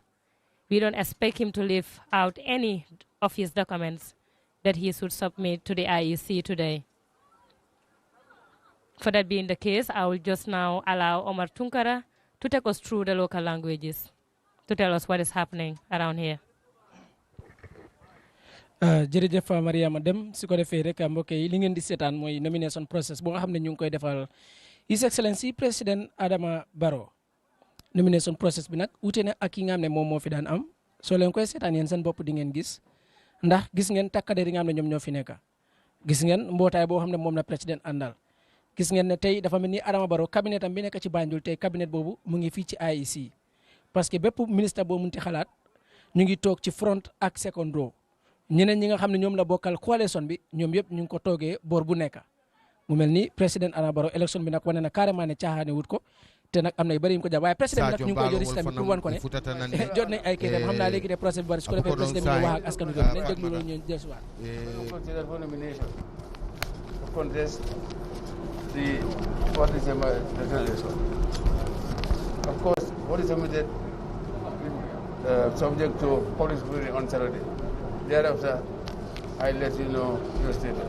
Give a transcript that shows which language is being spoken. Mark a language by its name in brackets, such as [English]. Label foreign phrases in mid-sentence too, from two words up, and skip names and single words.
[English] We don't expect him to leave out any of his documents that he should submit to the IEC today. For that being the case, I will just now allow Omar Tunkara to take us through the local languages to tell us what is happening around here. [Wolof] jërëjëf Mariama Dem su ko defee rek mbokk yi li ngeen di seetaan mooy [English] nomination process [Wolof] bu nga xam ne ñu ngi koy defal [English] His Excellency [Wolof] président Adama Barrow [English] nomination process [Wolof] bi nag wute na ak yi nga xam ne moom moo fi daan am soo leen koy seetaan yéen seen bopp di ngeen gis ndax gis ngeen takkadeer yi nga xam ne ñoom ñoo fi nekk gis ngeen mbootaay boo xam ne moom la président àndal gis ngeen ne tey dafa mel ni Adama Barrow cabinet am bi nekk ci Banjul tey cabinet boobu mu ngi fii ci IEC [French] parce que [Wolof] bépp ministre boo munti xalaat ñu ngi toog ci front ak [English] second row [Wolof] ñeneen ñi nga xam ne ñoom la bokkal coalition bi ñoom yëpp ñu ngi ko toogee boor bu nekk mu mel ni président Adama Barrow élection bi nag wane na carrément ne caaxaane wut ko te nag am na yu bëri yu ko jàpp waaye président bi nag ñu ngi koy jël système bi pour wan ko ne jot nañ ay kayitam xam naa léegi de procès bi bëri su ko defee président bi ñu wax ak askan wi nañ déglu loolu ñu desuwaat [English] consider for nomination to contest the what is the election. Of course, what is submitted subject to public scrutiny on Saturday. Thereafter, I'll let you know your status.